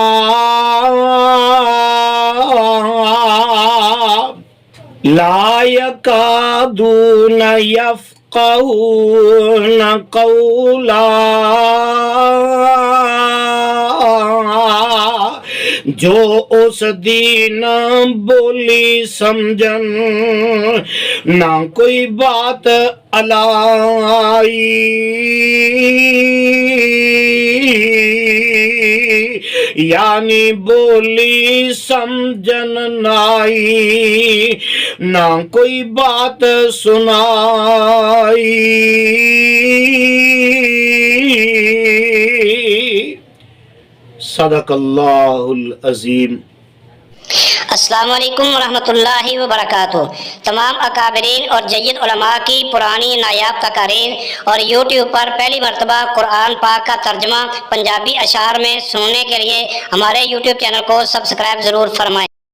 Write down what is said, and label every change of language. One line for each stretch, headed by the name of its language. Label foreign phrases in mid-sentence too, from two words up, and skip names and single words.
Arabic: لا يكادون يفقهون قولا
Punjabi: جو اس دین بولی سمجھن نہ کوئی بات الائی یعنی بولی سمجھن نائی نہ کوئی بات سنائی
Arabic: صدق الله العظيم. السلام عليكم رحمة الله وبركاته.
Urdu: تمام اکابرین اور جید علما کی پرانی نایاب تقاریر اور یوٹیوب پر پہلی مرتبہ قرآن پاک کا ترجمہ پنجابی اشعار میں سننے کے لیے ہمارے یوٹیوب چینل کو سبسکرائب ضرور فرمائیں.